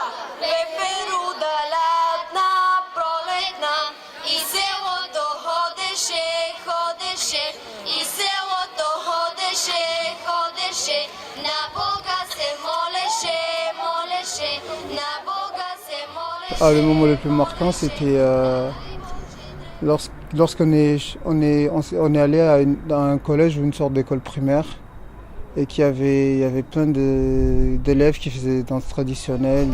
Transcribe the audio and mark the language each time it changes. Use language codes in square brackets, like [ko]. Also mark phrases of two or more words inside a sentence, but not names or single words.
[bg] Пеперуда, лятна, пролетна, и селото ходеше, ходеше, и селото ходеше, ходеше, на Бога се молеше, молеше, на Бога се молеше. [fr] Le moment le plus marquant, c'était lorsqu'on est allé à un collège ou une sorte d'école primaire et qu'il y avait plein d'élèves qui faisaient des danses traditionnelles.